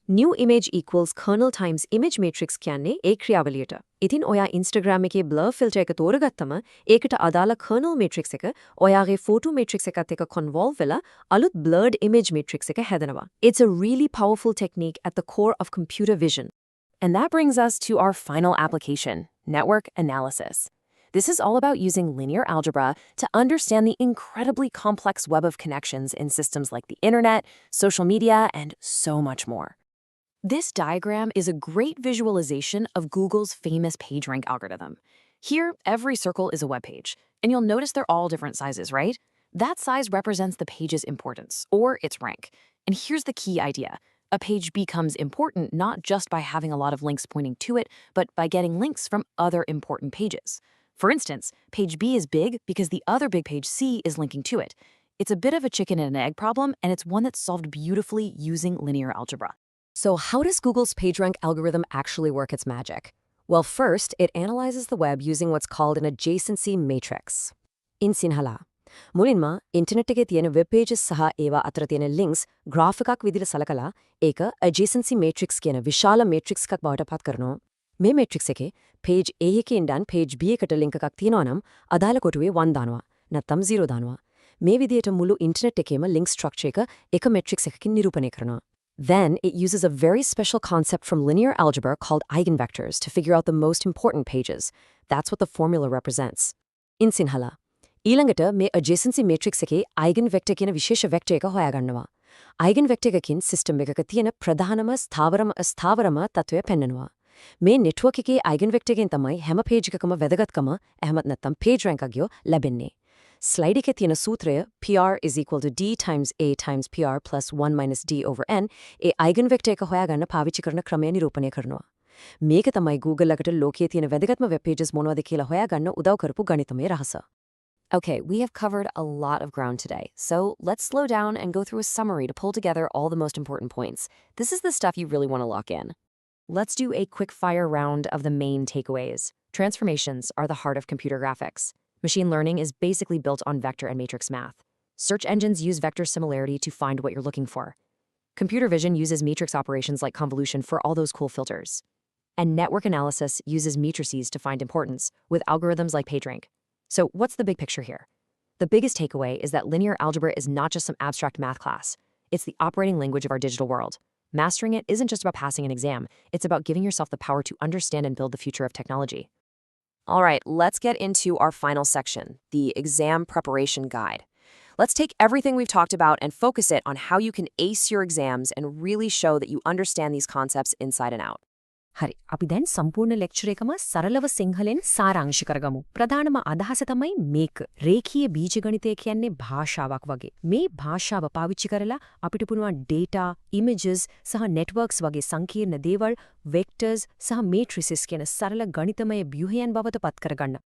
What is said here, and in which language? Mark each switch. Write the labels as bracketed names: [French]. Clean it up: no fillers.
[English] new image equals kernel times image matrix [Sinhala] කියන්නේ ඒ ක්‍රියාවලියට. ඉතින් ඔයා Instagram එකේ blur filter එක තෝරගත්තම ඒකට අදාළ kernel matrix එක ඔයාගේ photo matrix එකත් එක්ක convolve වෙලා අලුත් blurred image matrix එක හැදෙනවා. [English] It's a really powerful technique at the core of computer vision. And that brings us to our final application, network analysis. This is all about using linear algebra to understand the incredibly complex web of connections in systems like the internet, social media, and so much more. This diagram is a great visualization of Google's famous PageRank algorithm. Here, every circle is a web page, and you'll notice they're all different sizes, right? That size represents the page's importance, or its rank. And here's the key idea. A page becomes important not just by having a lot of links pointing to it, but by getting links from other important pages. For instance, page B is big because the other big page C is linking to it. It's a bit of a chicken and an egg problem, and it's one that's solved beautifully using linear algebra. So how does Google's PageRank algorithm actually work its magic? Well, first, it analyzes the web using what's called an adjacency matrix. In Sinhala, [Sinhala] මුලින්ම internet එකේ තියෙන web pages සහ ඒවා අතර තියෙන links graph එකක් විදිහට සලකලා ඒක adjacency matrix කියන විශාල matrix එකක් බවට පත් කරනවා. මේ matrix එකේ page A එකේ ඉඳන් page B එකට link එකක් තියෙනවා නම් අදාළ කොටුවේ 1 දානවා නැත්නම් 0 දානවා. මේ විදිහට මුළු ඉන්ටර්නෙට් එකේම link structure එක එක matrix එකකින් නිරූපණය කරනවා. [English] Then it uses a very special concept from linear algebra called eigenvectors to figure out the most important pages. That's what the formula represents. In Sinhala, [Sinhala] ඊළඟට මේ adjacency matrix එකේ eigenvector කියන විශේෂ vector එක හොයාගන්නවා. eigenvector එකකින් system එකක තියෙන ප්‍රධානම ස්ථාවරම අස්ථාවරම තත්වය පෙන්වනවා. මේ network එකේ eigenvector එකෙන් තමයි හැම page එකකම වැදගත්කම එහෙමත් නැත්නම් page rank අගය ලැබෙන්නේ. slide එකේ තියෙන සූත්‍රය [English] PR is equal to D times A times PR plus 1 minus D over N [Sinhala] A eigenvector එක හොයාගන්න පාවිච්චි කරන ක්‍රමය නිරූපණය කරනවා. මේක තමයි Google එකට ලෝකයේ තියෙන වැදගත්ම web pages මොනවද කියලා හොයාගන්න උදව් කරපු ගණිතමය රහස. [English] Okay, we have covered a lot of ground today, so let's slow down and go through a summary to pull together all the most important points. This is the stuff you really want to lock in. Let's do a quick fire round of the main takeaways. Transformations are the heart of computer graphics. Machine learning is basically built on vector and matrix math. Search engines use vector similarity to find what you're looking for. Computer vision uses matrix operations like convolution for all those cool filters. And network analysis uses matrices to find importance, with algorithms like PageRank. So what's the big picture here? The biggest takeaway is that linear algebra is not just some abstract math class. It's the operating language of our digital world. Mastering it isn't just about passing an exam. It's about giving yourself the power to understand and build the future of technology. All right, let's get into our final section, the exam preparation guide. Let's take everything we've talked about and focus it on how you can ace your exams and really show that you understand these concepts inside and out. [Sinhala] හරි අපි දැන් සම්පූර්ණ lecture එකම සරලව සිංහලෙන් සාරාංශ කරගමු. ප්‍රධානම අදහස තමයි මේක. රේඛීය බීජගණිතය කියන්නේ භාෂාවක් වගේ. මේ භාෂාව පාවිච්චි කරලා අපිට පුළුවන් data, images සහ networks වගේ සංකීර්ණ දේවල්, vectors සහ matrices කියන සරල ගණිතමය ව්‍යුහයන් බවට පත් කරගන්න.